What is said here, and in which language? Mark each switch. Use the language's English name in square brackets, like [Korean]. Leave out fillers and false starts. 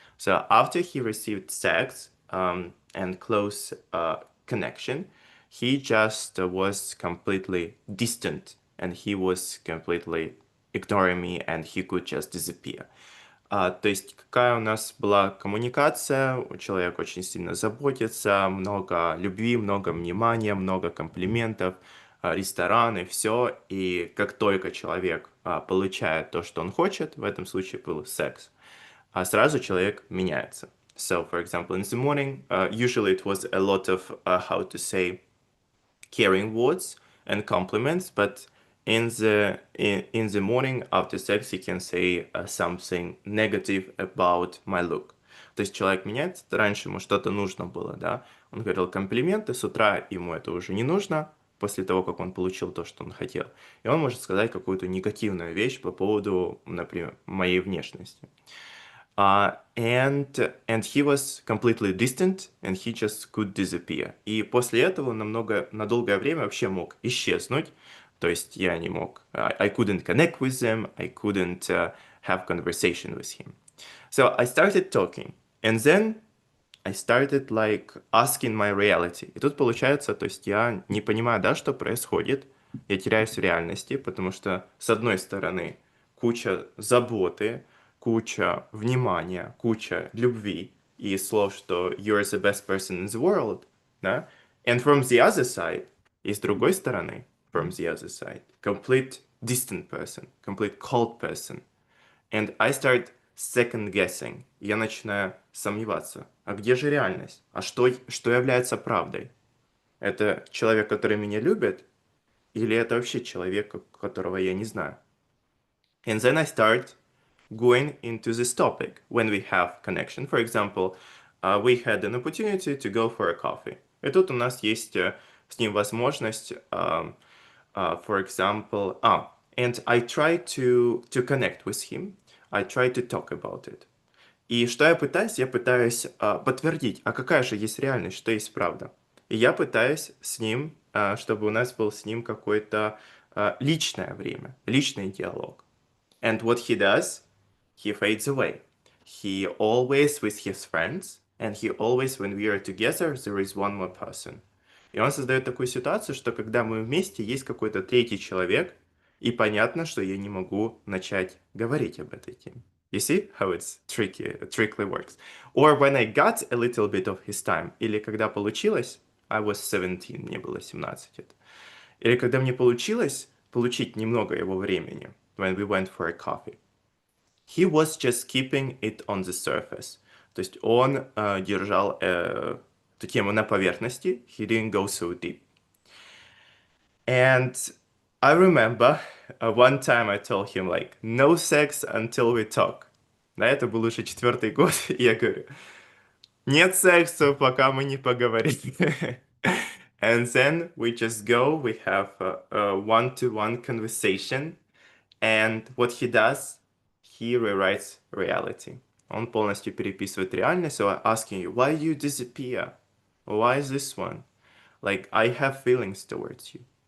[English] So after he received sex and close connection, he just was completely distant, and he was completely ignoring me, and he could just disappear. [Russian] То есть какая у нас была коммуникация, человек очень сильно заботится, много любви, много внимания, много комплиментов, рестораны, все. И как только человек получает то, что он хочет, в этом случае был секс, сразу человек меняется. [English] So, for example, in the morning, usually it was a lot of, how to say, caring words and compliments, but in the morning after sex he can say something negative about my look. [Russian] То есть человек меняется, раньше ему что-то нужно было, да, он говорил комплименты, с утра ему это уже не нужно, после того, как он получил то, что он хотел. И он может сказать какую-то негативную вещь по поводу, например, моей внешности. [English] And he was completely distant, and he just could disappear. [Russian] И после этого он на долгое время вообще мог исчезнуть, То есть я не мог, [English] I couldn't connect with them, I couldn't have conversation with him. So I started talking, and then I started like asking my reality. [Russian] И тут получается, то есть я не понимаю, да, что происходит. Я теряюсь в реальности, потому что, с одной стороны, куча заботы, куча внимания, куча любви и слов, что [English] you're the best person in the world, [Russian] да? [English] And from the other side, [Russian] и с другой стороны, [English] from the other side, complete distant person, complete cold person. And I start second guessing. [Russian] Я начинаю сомневаться. А где же реальность? А что является правдой? Это человек, который меня любит? Или это вообще человек, которого я не знаю? [English] And then I start going into this topic when we have connection. For example, we had an opportunity to go for a coffee. [Russian] И тут у нас есть с ним возможность, [English] for example, and I try to connect with him. I try to talk about it. [Russian] И что я пытаюсь? Я пытаюсь подтвердить, а какая же есть реальность, что есть правда. И я пытаюсь с ним, чтобы у нас был с ним какое-то личное время, личный диалог. [English] And what he does, he fades away. He always with his friends, and he always, when we are together, there is one more person. [Russian] И он создает такую ситуацию, что когда мы вместе, есть какой-то третий человек, и понятно, что я не могу начать говорить об этой теме. [English] You see how it's trickly works? Or when I got a little bit of his time, [Russian] или когда получилось, [English] I was 17, [Russian] мне было 17 лет. Или когда мне получилось получить немного его времени, [English] when we went for a coffee, he was just keeping it on the surface. [Russian] То есть он держал эту тему на поверхности, [English] he didn't go so deep. And I remember one time I told him like, no sex until we talk. [Russian] Да, это был уже 4-й год, и я говорю, нет секса, пока мы не поговорим. [English] And then we just go, we have a one-to-one conversation, and what he does, he rewrites reality. [Russian] Он полностью переписывает реальность, [English] so I'm asking you, why you disappear? Why is this one? Like, I have feelings towards you.